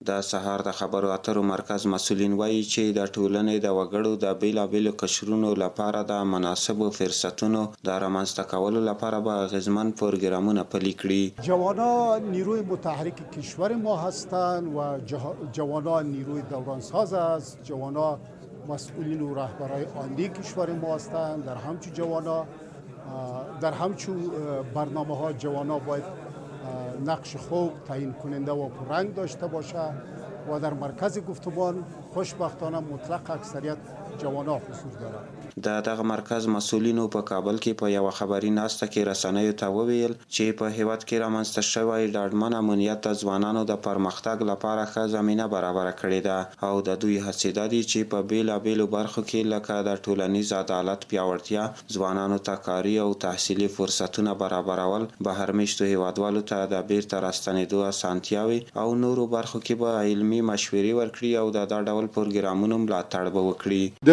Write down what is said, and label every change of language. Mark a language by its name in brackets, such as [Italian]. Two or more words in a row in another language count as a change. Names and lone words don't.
[Pashto] د سهار د خبرو اترو مرکز مسؤلین وایي چې د ټولنې د وګړو د بیلابیلو قشرونو لپاره د مناسبو فرصتونو د رامنځته کولو لپاره به اغیزمن پروګرامونه پلي کړي. [Persian] جوانان نیروی متحرک کشور ما هستند و جوانان نیروی دورانساز است. جوانان مسئولین و رهبرای آینده کشور ما هستند. در همچون برنامه ها جوانان باید نقش خوب تعیین کننده و پررنگ داشته باشد و در مرکز گفتمان خوشبختانه مطلق اکثریت جوانان حضور دارند. [Pashto] د دغه مرکز مسؤلینو په کابل کې په یو خبري ناسته کې رسنیو ته وویل چې په هیواد کې رامنځته شوی ډاډمن امنیت د ځوانانو د پرمختګ لپاره ښه زمینه برابره کړې ده او د دوی هڅې دا دي چې په بیلابیلو برخو کې لکه د ټولنیز عدالت پیاوړتیا، ځوانانو ته کاري او تحصیلي فرصتونه برابرول، بهرمېشتو هیوادوالو ته د بیرته راستنېدو اسانتیاوې او نورو برخو کې به علمي مشورې ورکړي او د دا ډول پروګرامونو ملاتړ به وکړي.